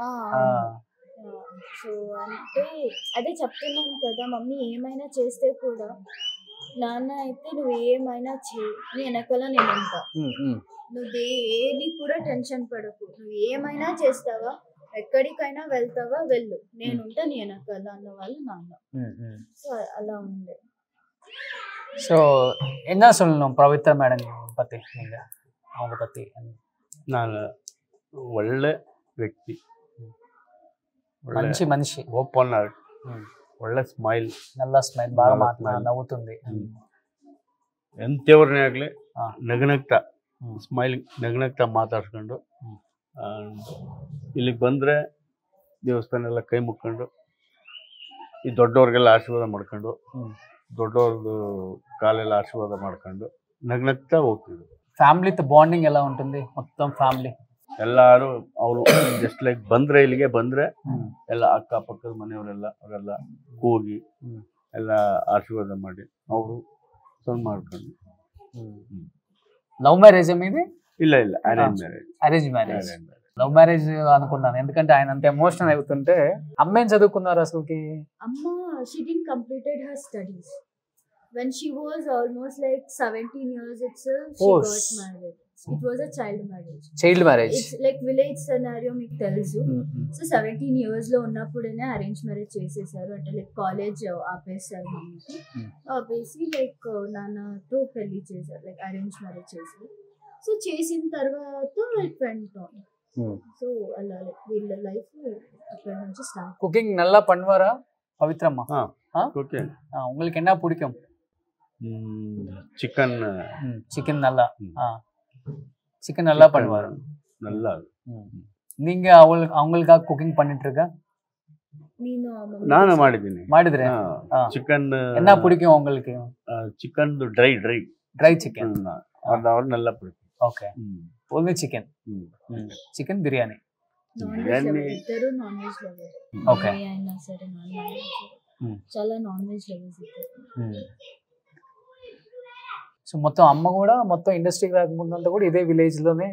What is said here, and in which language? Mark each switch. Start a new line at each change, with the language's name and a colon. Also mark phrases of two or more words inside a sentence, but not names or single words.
Telugu: సో అంటే అదే చెప్తున్నాను కదా, మమ్మీ ఏమైనా చేస్తే కూడా నాన్న అయితే నువ్వు ఏమైనా చేయి, నీ వెనకాల నేను ఉంటా, నువ్వు ఏది కూడా టెన్షన్ పడకు, నువ్వు ఏమైనా చేస్తావా, ఎక్కడికైనా వెళ్తావా వెళ్ళు, నేనుంటా నీ వెనకాల అన్న వాళ్ళు నాన్న. సో అలా ఉండే.
Tamil: ஸோ என்ன சொல்லணும் பவித்ரா மேடம் பற்றி நீங்கள், அவங்க பற்றி?
Kannada: ನಾನು ಒಳ್ಳೆ ವ್ಯಕ್ತಿ,
Telugu: మంచి మనిషి,
English: open heart,
Kannada: ಒಳ್ಳೆ ಸ್ಮೈಲ್,
Telugu: నల్ల స్మైల్, బాగా నవ్వుతుంది.
Kannada: ಎಂತೆವ್ರನ್ನೇ ಆಗಲಿ ನಗನಗ್ತಾ ಸ್ಮೈಲಿಂಗ್ ನಗನಗ್ತಾ ಮಾತಾಡ್ಸ್ಕೊಂಡು ಇಲ್ಲಿಗೆ ಬಂದರೆ ದೇವಸ್ಥಾನ ಎಲ್ಲ ಕೈ ಮುಕ್ಕೊಂಡು ಈ ದೊಡ್ಡವ್ರಿಗೆಲ್ಲ ಆಶೀರ್ವಾದ ಮಾಡ್ಕೊಂಡು ದೊಡ್ಡವ್ರದ್ದು ಕಾಲೆಲ್ಲ ಆಶೀರ್ವಾದ ಮಾಡ್ಕೊಂಡು ನಗ್ನಗ್ತಾ ಹೋಗ್ತಿದ್ರು.
Telugu: ఫ్యామిలీతో బాండింగ్ ఎలా ఉంటుంది మొత్తం ఫ్యామిలీ?
Kannada: ಎಲ್ಲರೂ ಅವರು
English: just like
Kannada: ಬಂದರೆ ಇಲ್ಲಿಗೆ ಬಂದರೆ ಎಲ್ಲ ಅಕ್ಕಪಕ್ಕದ ಮನೆಯವರೆಲ್ಲ ಅವರೆಲ್ಲ ಕೂಗಿ ಎಲ್ಲ ಆಶೀರ್ವಾದ ಮಾಡಿ ಅವರು ಸಣ್ಣ ಮಾಡ್ಕೊಂಡು.
English: love marriage
Telugu: మీది?
Kannada: ಇಲ್ಲ
English: arrange marriage. arrange marriage. love marriage
Telugu: అనుకున్నాను, ఎందుకంటే ఆయన అంత ఎమోషనల్ అవుతుంటే. అమ్మ ఏం చదువుకున్నారు అసలుకి?
English: అమ్మ she didn't completed her studies. When she was almost like 17 years itself, she Oh, got married. It was a child marriage. child marriage. It's like village scenario
Telugu: మీకు తెలుసు. సో 17 years లో ఉన్నప్పుడేనే
English: arrange marriage
Telugu: చేసేసారు. అంటే లైక్ కాలేజ్ ఆపేసారు మమ్మీకి. ఆపేసి లైక్ నాన్నతో పెళ్లి చేశారు,
English: like arrange marriage
Telugu: చేశారు. సో చేసిన తర్వాత
English: it went on.
Telugu: సో అలా లైక్ వీళ్ళ లైఫ్ అక్కడ నుంచి స్టార్ట్.
Tamil: కుకింగ్ நல்லா பண்ணுவாரா பவித்ரம்மா? ஓகே. உங்களுக்கு என்ன பிடிக்கும்? சிக்கன். சிக்கன் நல்லா. சிக்கன் நல்லா பண்ணுவாரு. நல்லா. நீங்க அவங்களுக்காக குக்கிங் பண்ணிட்டு இருக்க?
Kannada: ನಾನು ಮಾಡಿದ್ರೆ ಚಿಕನ್.
Tamil: என்ன பிடிக்கும் உங்களுக்கு?
English: chicken dry chicken ಅದು
Tamil: நல்லா பிடிக்கும்.
English: okay, only chicken. chicken biryani.
Telugu: ఇద్దరు
English: non veg lover.
Telugu: ఓకే, అయినా సరే
English: non veg
Telugu: చాలా
English: non veg lovers
Telugu: ఇద్దరు. సో మొత్తం అమ్మ కూడా మొత్తం ఇండస్ట్రీకి రాకముందు అంతా కూడా ఇదే విలేజ్ లోనే